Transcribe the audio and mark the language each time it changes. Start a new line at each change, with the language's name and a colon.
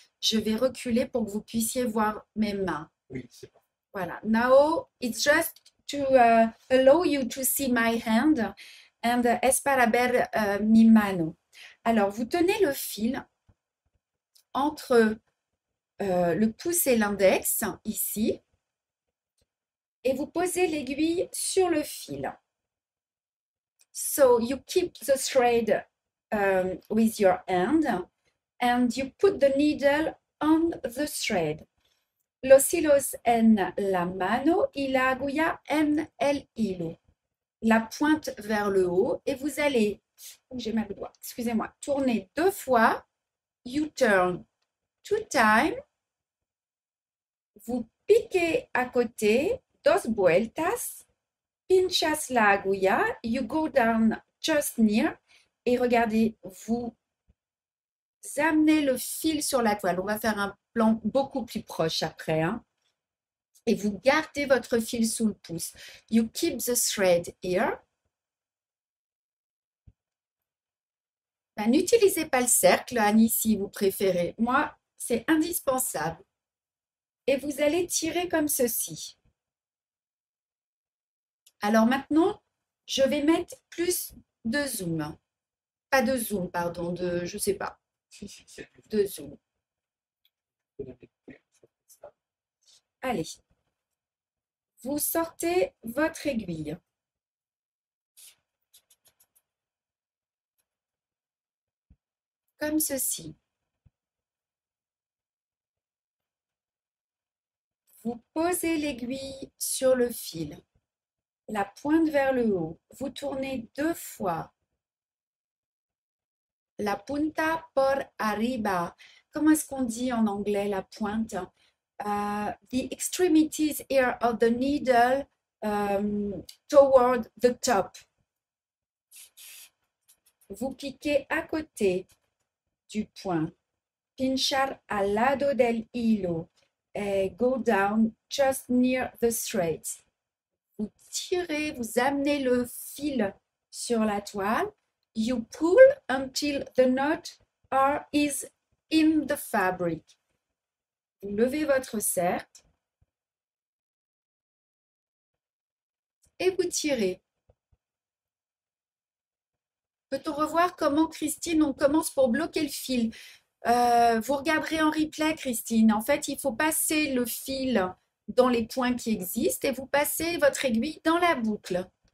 French: Je vais reculer pour que vous puissiez voir mes mains. Oui, c'est bon. Voilà.
English: Now, it's just to allow you to see my hand and
Spanish: es para ver mi mano.
French: Alors, vous tenez le fil entre le pouce et l'index, ici, et vous posez l'aiguille sur le fil.
English: So, you keep the thread with your hand and you put the needle on the thread.
Spanish: Los hilos en la mano y la agulla en el hilo.
French: La pointe vers le haut et vous allez, j'ai mal le doigt, excusez-moi, tourner 2 fois.
English: You turn 2 times
French: Vous piquez à côté,
Spanish: dos vueltas, pinchas la aguja,
English: you go down just near,
French: et regardez, vous amenez le fil sur la toile. On va faire un plan beaucoup plus proche après, hein. Et vous gardez votre fil sous le pouce.
English: You keep the thread here.
French: Ben, n'utilisez pas le cercle, Annie, si vous préférez. Moi, c'est indispensable. Et vous allez tirer comme ceci. Alors maintenant, je vais mettre plus de zoom. Pas de zoom, pardon, de, je sais pas, de zoom. Allez, vous sortez votre aiguille. Comme ceci. Vous posez l'aiguille sur le fil, la pointe vers le haut. Vous tournez 2 fois.
Spanish: La punta por arriba.
French: Comment est-ce qu'on dit en anglais la pointe?
English: The extremities here of the needle toward the top.
French: Vous piquez à côté du point.
Spanish: Pinchar al lado del hilo.
English: Go down just near the thread.
French: Vous tirez, vous amenez le fil sur la toile.
English: You pull until the knot is in the fabric.
French: Vous levez votre cercle et vous tirez. Peut-on revoir comment, Christine, on commence pour bloquer le fil? Vous regarderez en replay, Christine. En fait, il faut passer le fil dans les points qui existent et vous passez votre aiguille dans la boucle.